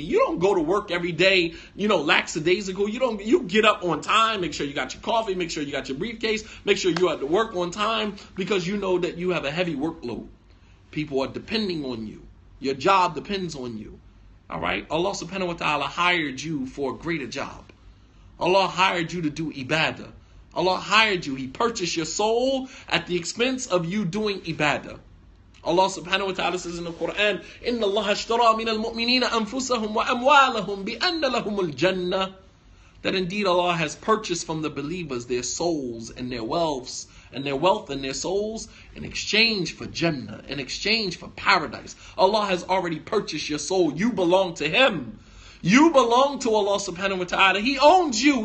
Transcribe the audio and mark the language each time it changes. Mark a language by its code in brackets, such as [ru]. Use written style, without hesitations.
[en] You don't go to work every day, lackadaisical. You get up on time, make sure you got your coffee, make sure you got your briefcase, make sure you're at the work on time, because you know that you have a heavy workload. People are depending on you. Your job depends on you. All right? Allah subhanahu wa ta'ala hired you for a greater job. Allah hired you to do ibadah. Allah hired you. He purchased your soul at the expense of you doing ibadah. Allah subhanahu wa ta'ala says in the Quran, [ar] إِنَّ اللَّهَ اشْتَرَى مِنَ الْمُؤْمِنِينَ أَنفُسَهُمْ وَأَمْوَالَهُمْ بِأَنَّ لَهُمُ الْجَنَّةِ. [en] That indeed Allah has purchased from the believers their souls and their wealth and their souls in exchange for Jannah, in exchange for paradise. Allah has already purchased your soul. You belong to Him. You belong to Allah subhanahu wa ta'ala. He owns you.